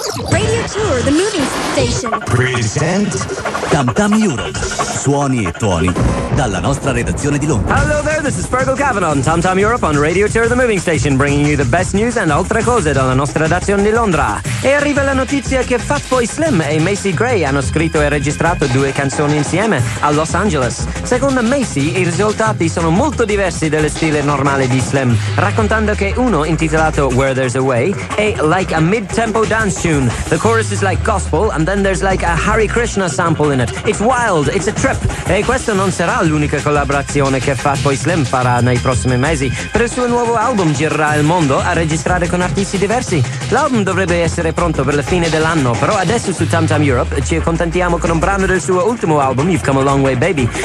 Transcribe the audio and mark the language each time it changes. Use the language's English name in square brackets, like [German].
[English] Radio Tour, the movie station. Present Tam Tam Europe. [Italian] Suoni e tuoni dalla nostra redazione di Londra. [English] Hello there, this is Fergal Cavanaugh on Tam Tam Europe on Radio Tour, the moving station, bringing you the best news and [Italian] altre cose dalla nostra redazione di Londra. E arriva la notizia che Fatboy Slim e Macy Gray hanno scritto e registrato due canzoni insieme a Los Angeles. Secondo Macy, i risultati sono molto diversi dallo stile normale di Slim, raccontando che uno, intitolato Where There's a Way, è [English] like a mid-tempo dance tune. The chorus is like gospel and then there's like a Hare Krishna sample in it. It's wild, it's a trip. [Italian] E questa non sarà l'unica collaborazione che Fatboy Slim farà nei prossimi mesi. Per il suo nuovo album girerà il mondo a registrare con artisti diversi. L'album dovrebbe essere pronto per la fine dell'anno, però adesso su Tam Tam Europe ci accontentiamo con un brano del suo ultimo album, You've Come a Long Way Baby.